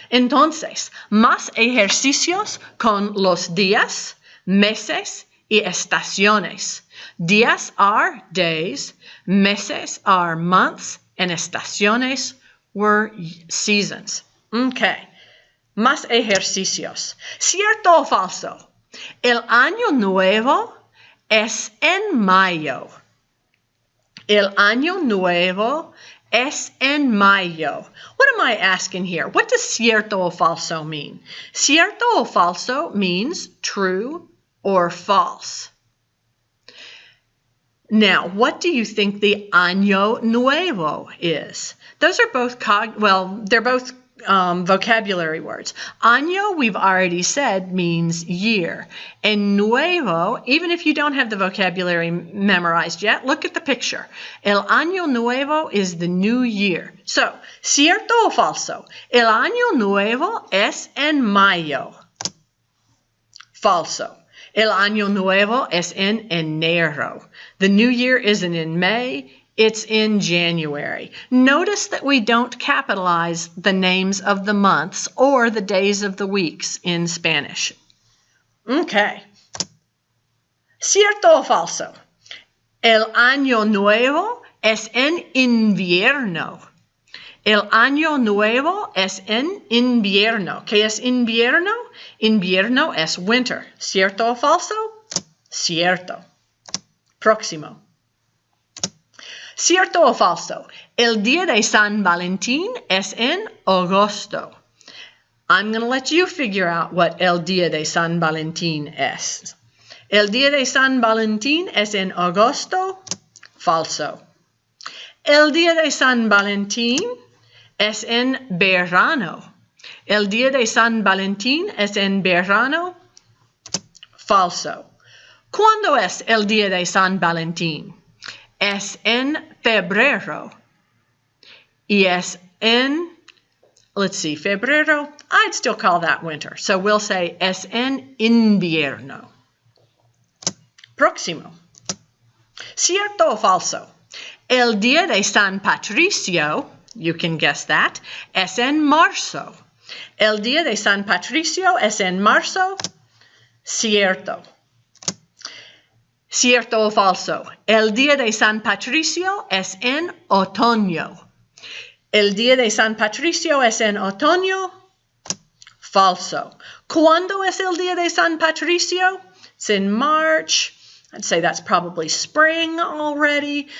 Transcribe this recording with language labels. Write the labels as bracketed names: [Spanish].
[Spanish] Entonces, más ejercicios con los días, meses y estaciones. [English] Días are days, meses are months, and estaciones were seasons. [Spanish] Okay, más ejercicios. ¿Cierto o falso? El año nuevo es en mayo. El año nuevo es en mayo. [English] What am I asking here? What does [Spanish] cierto o falso [English] mean? [Spanish] Cierto o falso [English] means true or false. Now, what do you think the año nuevo is? Those are both they're both vocabulary words. Año, we've already said, means year. And nuevo, even if you don't have the vocabulary memorized yet, look at the picture. [Spanish] El año nuevo [English] is the new year. [Spanish] So, ¿cierto o falso? El año nuevo es en mayo. Falso. El año nuevo es en enero. [English] The new year isn't in May. It's in January. Notice that we don't capitalize the names of the months or the days of the weeks in Spanish. [Spanish] Okay. ¿Cierto o falso? El año nuevo es en invierno. El año nuevo es en invierno. ¿Qué es invierno? Invierno es winter. ¿Cierto o falso? Cierto. Próximo. ¿Cierto o falso? El día de San Valentín es en agosto. [English] I'm going to let you figure out what [Spanish] el día de San Valentín es. El día de San Valentín es en agosto. Falso. El día de San Valentín es en verano. El día de San Valentín es en verano. Falso. ¿Cuándo es el día de San Valentín? Es en febrero. Y es en, [English] let's see, febrero, I'd still call that winter. So we'll say [Spanish] es en invierno. Próximo. ¿Cierto o falso? El día de San Patricio, [English] you can guess that, [Spanish] es en marzo. El día de San Patricio es en marzo. Cierto. ¿Cierto o falso? El día de San Patricio es en otoño. El día de San Patricio es en otoño. Falso. ¿Cuándo es el día de San Patricio? [English] It's in March. I'd say that's probably spring already.